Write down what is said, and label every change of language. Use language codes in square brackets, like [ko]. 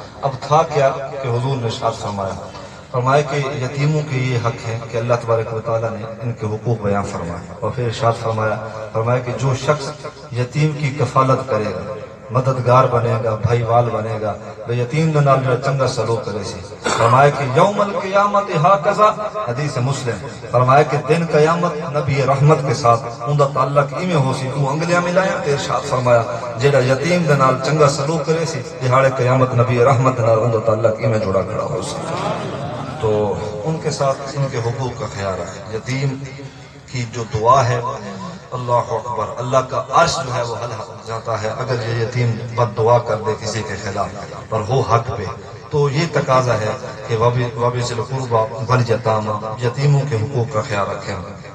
[ur] اب تھا کیا کہ حضور نے ارشاد فرمایا کہ یتیموں کے یہ حق ہے کہ اللہ تبارک و تعالیٰ نے ان کے حقوق بیان فرمائے اور پھر ارشاد فرمایا کہ جو شخص یتیم کی کفالت کرے گا مددگار بنے گا بھائی وال بنے گا [pa] بے یتیم دے نال جو چنگا سلوک کرے سی. فرمایا کہ یوم القیامت ہاکذا حدیث مسلم فرمایا کہ دن قیامت نبی رحمت کے ساتھ ان دا تعلق ایویں ہو سی تو انگلیاں ملایا تے ارشاد فرمایا جیڑا یتیم دے نال چنگا سلوک کرے سی دہاڑے قیامت نبی رحمت نال ان دا تعلق ایویں جڑا کھڑا ہو سی. [ur] تو ان کے ساتھ ان کے حقوق کا خیال رکھیں. یتیم کی جو دعا ہے اللہ اکبر اللہ کا عرش جو ہے وہ حل جاتا ہے اگر یہ یتیم بد دعا کر دے کسی کے خلاف پر ہو حق پہ. تو یہ تقاضا ہے کہ [ar] وابذل القربا والیتاما [ur] یتیموں کے حقوق کا خیال رکھیں.